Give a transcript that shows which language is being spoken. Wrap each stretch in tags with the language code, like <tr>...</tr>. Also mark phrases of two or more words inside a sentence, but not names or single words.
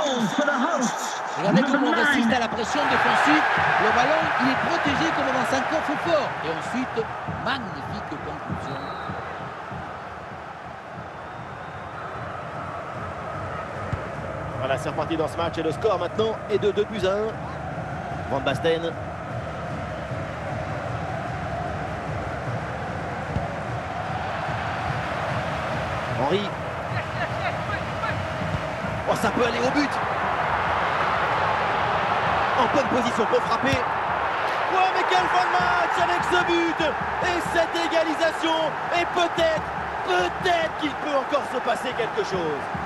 <fr>Regardez comment on résiste à la pression défensive. Le ballon, il est protégé comme dans un coffre-fort. Et ensuite, magnifique conclusion. Voilà, c'est reparti dans ce match et le score maintenant est de 2-1. Van Basten. Henry. Oh, ça peut aller au but. En bonne position pour frapper. Oh, mais quelle fin de match avec ce but et cette égalisation. Et peut-être qu'il peut encore se passer quelque chose.</fr>